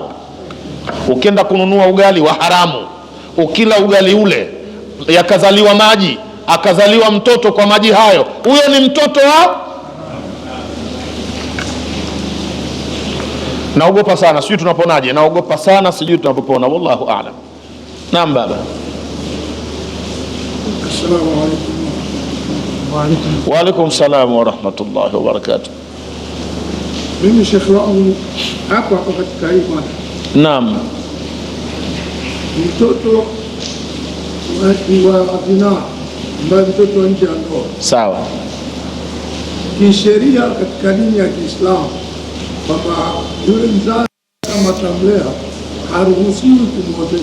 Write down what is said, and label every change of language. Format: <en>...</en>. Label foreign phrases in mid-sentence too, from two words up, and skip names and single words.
<sw>Ukienda kununua ugali wa haramu, ukila ugali ule yakazaliwa maji, akazaliwa mtoto kwa maji hayo, huyo ni mtoto wa... Naogopa sana, sijui tunaponaje. Naogopa sana, sijui tunapopona.</sw> <ar>والله أعلم.</ar> <sw>Naam baba.</sw> <ar>السلام عليكم. وعليكم السلام ورحمة الله وبركاته.</ar> <sw>Mimi Sheikh wangu hapa katika hii mada. Naam. Mtoto wa zina ambaye mtoto nje ya ndoa. Sawa. Kisheria katika dini ya Kiislamu kwamba yule mzazi kama tamlea haruhusiwi kumwozesha.</sw>